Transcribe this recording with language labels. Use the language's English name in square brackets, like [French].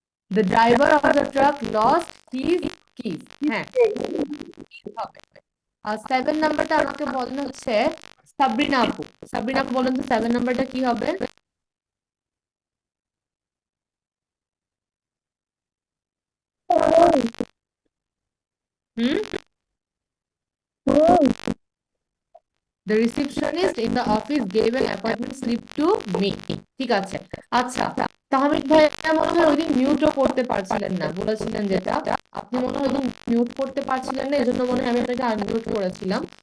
[English] The driver of the truck lost his keys. [Bangla] হ্যাঁ, হবে। 7 নাম্বারটা আমাকে বলেন হচ্ছে সাবরিনা আপু। সাবরিনা আপু, বলেন তো 7 নাম্বারটা কি হবে? [English] Hmm The receptionist in the office gave an appointment slip to me. [Bangla] ঠিক আছে। আচ্ছা, তাহমিদ ভাইয়া মনে হয় ওইদিন মিউটও করতে পারছিলেন না, বলেছিলেন যেটা। আপনি মনে হয় ওইদিন মিউট করতে পারছিলেন না, এজন্য মনে হয় আমি আপনাকে আনমিউট করেছিলাম।